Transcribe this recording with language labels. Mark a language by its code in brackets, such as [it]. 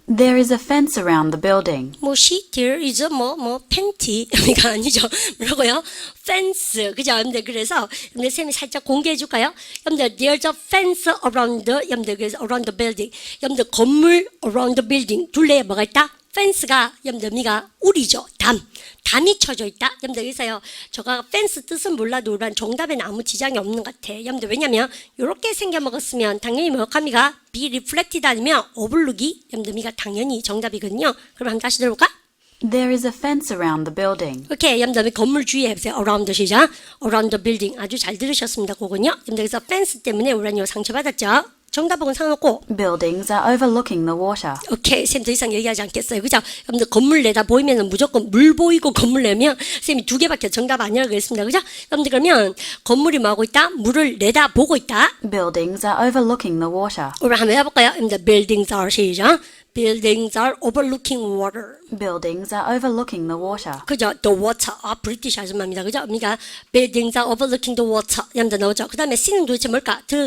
[en] There is a fence around the building. [ko] there is 팬티. 그러니까 아니죠. 뭐라고요? fence. 그죠? 여러분들 그래서 여러분들 쌤이 살짝 공개해 줄까요? [en] 여러분들 there's a fence around 여러분들 [ko] 그래서 [en] around the building. [ko] 여러분들 건물 [en] around the building. [ko] 둘레에 뭐가 있다? 펜스가 여러분들 우리죠. 담이 쳐져 있다. 여러분들 그래서요. 저가 펜스 뜻은 몰라도 일반 정답에는 아무 지장이 없는 것 같아. 여러분들 왜냐면 이렇게 생겨 먹었으면 당연히 뭐합니까? be reflected 아니면 overlook이 여러분들 당연히 정답이거든요. 그럼 한번 다시 들어볼까? [en] There is a fence around the building. [ko] 오케이. 여러분들 건물 주위에 해보세요. around 시작. [en] around the building. [ko] 아주 잘 들으셨습니다. 그거는요. 여러분들 그래서 펜스 때문에 우리는 상처받았죠. 정답은 상관없고 [en] Buildings are overlooking the water. [ko] 오케이. 쌤 더 이상 얘기하지 않겠어요. 그죠? 여러분들 건물 내다 보이면 무조건 물 보이고 건물 내면 쌤이 두 개밖에 정답 아니라고 했습니다. 그죠? 여러분들 그러면 건물이 뭐하고 있다? 물을 내다 보고 있다. [en] Buildings are overlooking the water. [ko] 우리 한번 해볼까요? 여러분들 buildings are 시작. [en] Buildings are overlooking water. Buildings are overlooking the water. [ko] 그죠? [en] The water. [ko] 브리티시 아줌마입니다. 그죠? [en] 그러니까 buildings are overlooking the water. [ko] 여러분들 나오죠? 그 다음에 C는 도대체 뭘까?